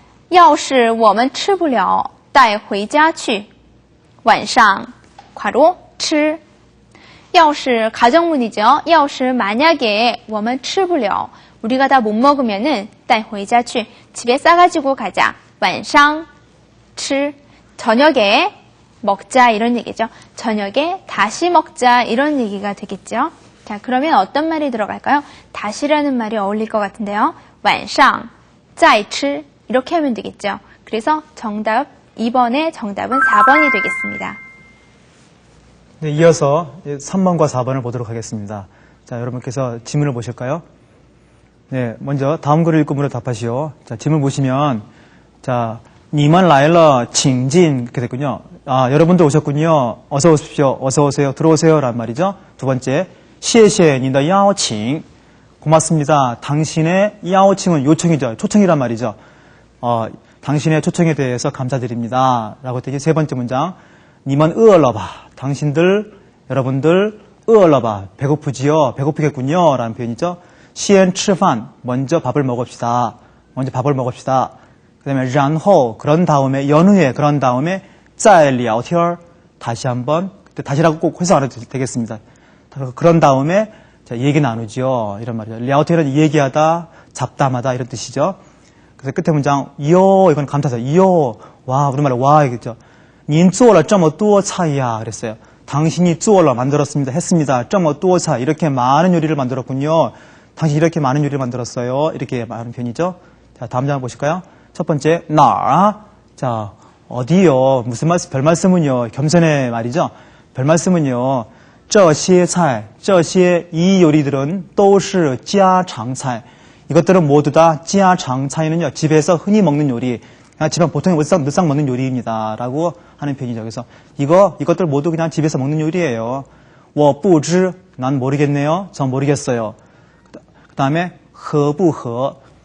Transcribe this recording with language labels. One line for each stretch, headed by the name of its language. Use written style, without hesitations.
Chinese: 要是我们吃不了带回家去晚上 괄호 吃 要是 가정문이죠.
Korean: 要是 만약에 我们吃不了 우리가 다 못 먹으면은 带回家去 집에 싸가지고 가자. 晚上 吃 저녁에 먹자 이런 얘기죠. 저녁에 다시 먹자 이런 얘기가 되겠죠. 자, 그러면 어떤 말이 들어갈까요? 다시라는 말이 어울릴 것 같은데요. 晚上再吃 이렇게 하면 되겠죠. 그래서 정답 2번의 정답은 4번이 되겠습니다. 네, 이어서 3번과 4번을 보도록 하겠습니다. 자, 여러분께서 지문을 보실까요? 네, 먼저 다음 글을 읽고 물어 답하시오. 자, 지문 보시면 자,
Chinese: 你们来了请进
Korean: 이렇게 됐군요. 아, 여러분들 오셨군요. 어서 오십시오. 어서 오세요. 들어오세요. 라는 말이죠. 두 번째,
Chinese: 谢谢你的邀请
Korean: 고맙습니다. 당신의 야오칭은 요청이죠. 초청이란 말이죠. 당신의 초청에 대해서 감사드립니다. 라고 되게 세 번째 문장. 你们饿了吧 당신들, 여러분들 饿了吧 배고프지요? 배고프겠군요. 라는 표현이죠. 先吃饭 먼저 밥을 먹읍시다. 그 다음에 然后 그런 다음에 연후에 그런 다음에 再聊天 다시 한번 다시라고 꼭 해석 안 해도 되겠습니다. 그런 다음에 자, 얘기 나누죠. 이런 말이죠. 聊天은 얘기하다, 잡담하다 이런 뜻이죠. 그래서 끝에 문장 哟 이건 감탄사 哟 와 우리말로 와 이겠죠.
Chinese: 您做了这么多菜呀
Korean: 그랬어요. 당신이 做了 만들었습니다. 했습니다. 这么多菜 이렇게 많은 요리를 만들었군요. 당신이 이렇게 많은 요리를 만들었어요. 이렇게 말하는 편이죠. 자, 다음 장 보실까요? 첫 번째, 哪儿? 자, 어디요? 무슨 말씀? 별 말씀은요. 겸손의 말이죠. 별 말씀은요.
Chinese: 这些菜, 这些 이 요리들은 都是家常菜.
Korean: 이것들은 모두 다 家常菜는요. 집에서 흔히 먹는 요리. 집안 보통 늘상 먹는 요리입니다. 라고 하는 편이죠. 그래서 이것들 모두 그냥 집에서 먹는 요리예요. 我不知, 난 모르겠네요. 전 모르겠어요. 그 다음에 合不合.